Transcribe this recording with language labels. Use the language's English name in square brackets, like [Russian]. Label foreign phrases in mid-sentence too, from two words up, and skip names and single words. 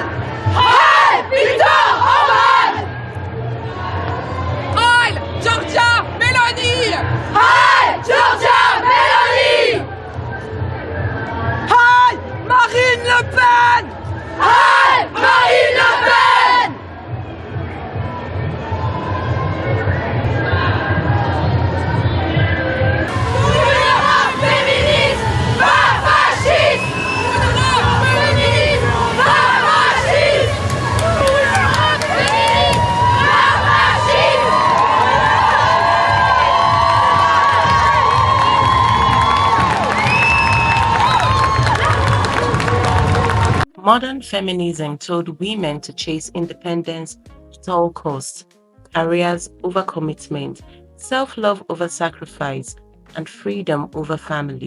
[English] Hi, Viktor Orban! Hi, Georgia Meloni! Hi, Georgia Meloni! Hi, Marine Le Pen! Hi, Marine Le Pen! [French] Féministe, pas fasciste! Féministe, pas fasciste! Féministe, pas fasciste! [English] Modern feminism told women to chase independence at all costs, careers over commitment, self-love over sacrifice, and freedom over family.